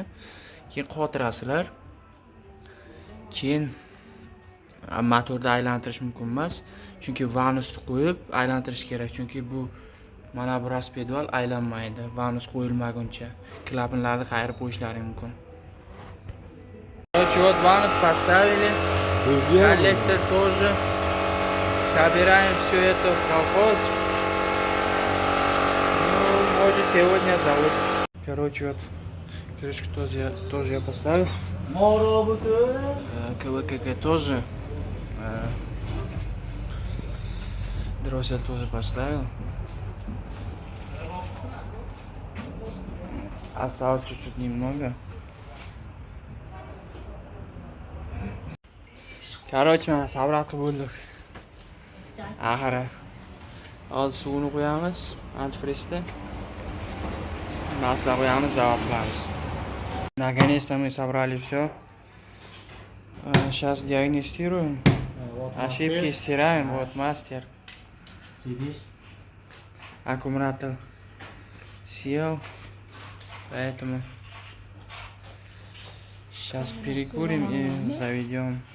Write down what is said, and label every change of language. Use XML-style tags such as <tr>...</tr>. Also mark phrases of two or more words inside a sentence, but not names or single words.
<uz>Keyin qotirasizlar. Keyin motorda aylantirish mumkin emas, chunki vanusni qo'yib aylantirish kerak, chunki bu mana bu raspedval aylanmaydi vanus qo'yilmaguncha. Klapanlarni qayirib qo'yishlari mumkin.</uz> <ru>Вот ванус поставили, коллектор тоже. Собираем все это в колхоз. Ну, может сегодня заводим. Короче, вот крышку тоже я поставил. КВКГ тоже. Дроссель тоже поставил. Осталось чуть-чуть немного. Короче,</ru> <uz>mana sabrat qilib bo'ldik. Axiri. Hozir suvni qo'yamiz, antifrizda. Masla qo'yamiz, zavod qilamiz.</uz> <ru>Наконец-то мы собрали все. Сейчас диагностируем. Ошибки стираем. Вот мастер. Аккумулятор сел. Поэтому сейчас перекурим и заведем.</ru>